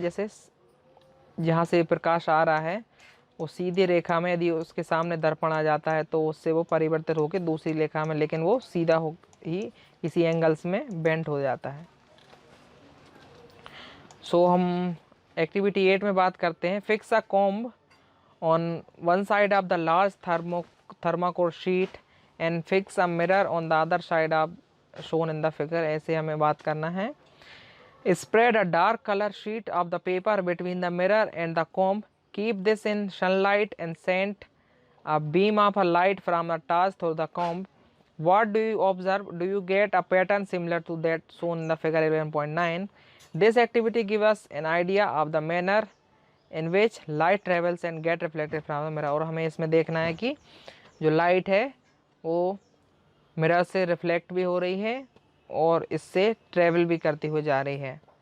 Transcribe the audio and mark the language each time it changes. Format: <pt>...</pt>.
<hi>जैसे जहाँ से प्रकाश आ रहा है वो सीधी रेखा में यदि उसके सामने दर्पण आ जाता है तो उससे वो परिवर्तित होकर दूसरी रेखा में, लेकिन वो सीधा हो ही किसी एंगल्स में बेंड हो जाता है. सो हम एक्टिविटी 8 में बात करते हैं.</hi> <en>Fix a comb on one side of the large thermocol sheet and fix a mirror on the other side of shown in the figure.</en> <hi>ऐसे हमें बात करना है.</hi> <en>Spread a dark color sheet of the paper between the mirror and the comb. Keep this in sunlight and send a beam of a light from the torch through the comb. What do you observe? Do you get a pattern similar to that shown in the figure 11.9? This activity gives us an idea of the manner in which light travels and get reflected from the mirror.</en> <hi>और हमें इसमें देखना है कि जो light है वो mirror से रिफ्लेक्ट भी हो रही है और इससे ट्रेवल भी करती हुई जा रही है.</hi>